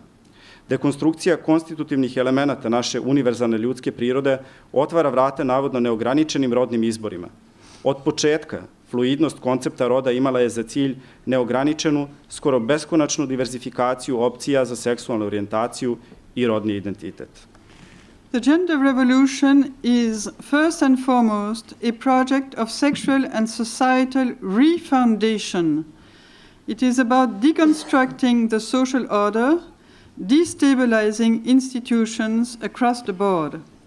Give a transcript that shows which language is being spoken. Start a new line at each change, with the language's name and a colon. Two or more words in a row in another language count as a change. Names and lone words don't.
Serbian: Dekonstrukcija konstitutivnih elemenata naše univerzalne ljudske prirode otvara vrata navodno neograničenim rodnim izborima. Od početka, fluidnost koncepta roda imala je za cilj neograničenu, skoro beskonačnu diverzifikaciju opcija za seksualnu orijentaciju i rodni identitet.
English: The gender revolution is first and foremost a project of sexual and societal refoundation. It is about deconstructing the social order, destabilizing institutions across the board.